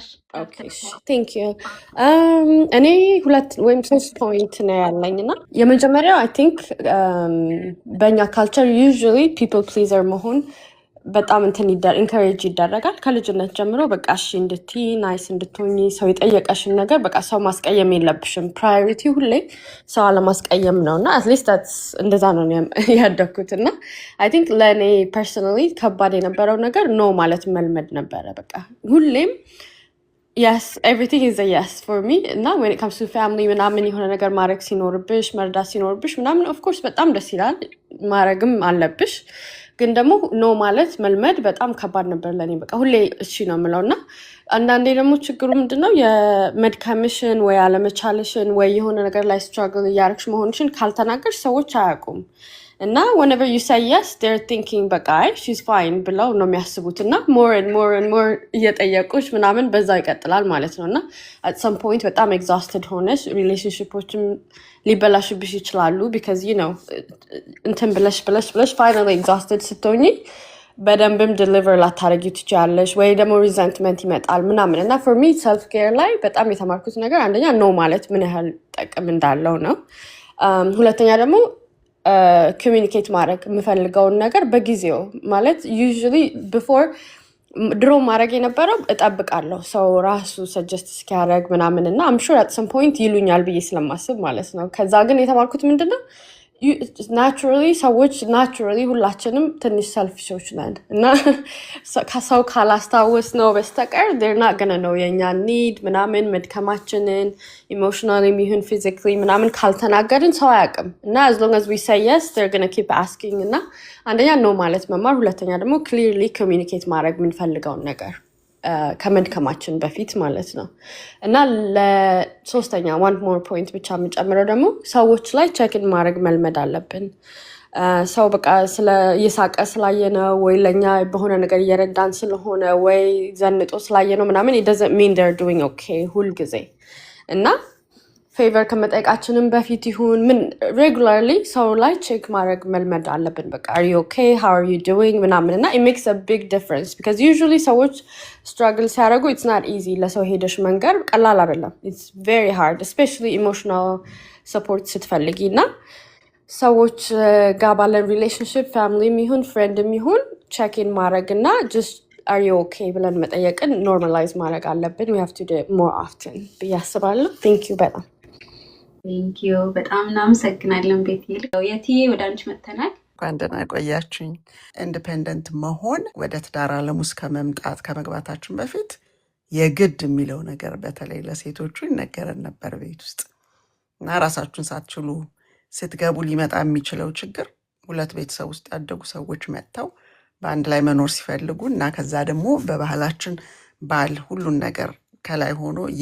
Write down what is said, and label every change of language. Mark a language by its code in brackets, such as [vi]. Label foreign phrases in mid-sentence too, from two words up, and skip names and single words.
[en] thank you። [am] እኔ 2 ወይም 3 ፖይንት ነው ያለኝ እና የመጀመሪያው [en] I think [am] በእኛ ካልቸር [en] usually people pleaser [am] መሆን በጣም ኢንካሬጅ ይደረጋል ከልጅነት ጀምሮ። በቃ እሺ እንድትይ ናይስ እንድትሆኚ ሰው የጠየቀሽን ነገር በቃ ሰው ማስቀየም የለብሽም። ፕራዮሪቲ ሁሌ ሰው አለማስቀየም ነው እና አትሊስት እንደዛ ነው ያደግኩት እና [en] I think [am] ለእኔ ፐርሰናሊ ከባድ የነበረው ነገር ኖ ማለት መልመድ ነበረ። በቃ ሁሌም [en] yes everything is a yes for me [am] እና [en] when it comes to family [am] ምናምን የሆነ ነገር ማድረግ ሲኖርብሽ መርዳት ሲኖርብሽ ምናምን [en] of course [am] በጣም ደስ ይላል ማድረግም አለብሽ። ግን ደግሞ ኖ ማለት መልመድ በጣም ከባድ ነበር ለኔ። በቃ ሁሌ እሺ ነው የምለው እና አንዳንዴ ደግሞ ችግሩ ምንድነው የመድከምሽን ወይ አለመቻልሽን ወይ የሆነ ነገር ላይ ስትራግል እያደረግሽ መሆንሽን ካልተናገርሽ ሰዎች አያውቁም እና [en] whenever you say yes they're thinking [am] በቃ [en] she's fine [am] ብለው ነው የሚያስቡት እና [en] more and more [am] እየጠየቁሽ ምናምን በዛው ይቀጥላል ማለት ነው እና [en] at some point [am] በጣም exhausted ሆነሽ ሪሌሽንሺፖችም ሊበላሽብሽ ይችላሉ [en] because you know [am] እንትን ብለሽ [en] finally exhausted [am] ስትሆኚ በደንብም deliver ላታረጊ ትችያለሽ ወይ ደግሞ resentment ይመጣል ምናምን እና [en] for me self care [am] ላይ በጣም የተማርኩት ነገር አንደኛ no ማለት ምን ያህል ጥቅም እንዳለው ነው። ሁለተኛ ደግሞ ኮሚኒኬት ማድረግ የምፈልገውን ነገር በጊዜው ማለት [en] usually before [am] ድሮ ማድረግ የነበረው እጠብቃለሁ ሰው ራሱ ሰጀስት እስኪያደርግ ምናምን እና [en] I'm sure at some point [am] ይሉኛል ብዬ ስለማስብ ማለት ነው። ከዛ ግን የተማርኩት ምንድነው naturally ሰዎች naturally ሁላችንም ትንሽ ሰልፊሾች ነን እና ከሰው ካላስታወስ ነው በስተቀር [en] they're not gonna know [am] የኛ need ምናምን መድከማችንን emotionally ይሁን physically ምናምን ካልተናገርን ሰው አያውቅም እና [en] as long as we say yes they're gonna keep asking [am] እና አንደኛ ነው ማለት መማር፣ ሁለተኛ ደግሞ [en] clearly communicate [am] ማድረግ የምንፈልገውን ነገር ከመድከማችን በፊት ማለት ነው እና ለሶስተኛ [en] one more point [am] ብቻ የምጨምረው ደግሞ ሰዎች ላይ ቼክን ማድረግ መልመድ አለብን። ሰው በቃ እየሳቀ ስላየነው ወይ ለኛ በሆነ ነገር እየረዳን ስለሆነ ወይ ዘንጦ ስላየነው ምናምን [en] it doesn't mean they're doing okay [am] ሁል ጊዜ እና ፌቨር ከመጠየቃችንም በፊት ይሁን ምን ሬጉላርሊ ሰው ላይ ቼክ ማድረግ መልመድ አለብን። በቃ [en] are you okay how are you doing [am] ምናምን እና [en] it makes a big difference because usually [am] ሰዎች struggle ሲያደርጉ [en] it's not easy [am] ለሰው ሄደሽ መንገር ቀላል አይደለም። [en] it's very hard especially emotional support [am] ስትፈልጊ እና ሰዎች ጋር ባለን relationship family ይሁን friend ይሁን [en] check in [am] ማድረግ እና [en] just are you okay [am] ብለን መጠየቅን normalize ማድረግ አለብን። [en] we have to do it more often [am] ብዬ አስባለሁ። [en] thank you [am] በጣም [en] thank you [am] በጣም እናመሰግናለን ቤቲ። የቲ ወደ አንቺ መተናል። እንኳን ደህና ቆያችሁኝ። ኢንዲፔንደንት መሆን ወደ ትዳር ዓለም ውስጥ ከመግባታችን በፊት የግድ የሚለው ነገር በተለይ ለሴቶቹ ይነገረን ነበር ቤት ውስጥ እና ራሳችሁን ሳትችሉ ስትገቡ ሊመጣ የሚችለው ችግር ሁለት ቤተሰብ ውስጥ ያደጉ ሰዎች መጥተው በአንድ ላይ መኖር ሲፈልጉ እና ከዛ ደግሞ በባህላችን ባል ሁሉን ነገር ከላይ ሆኖ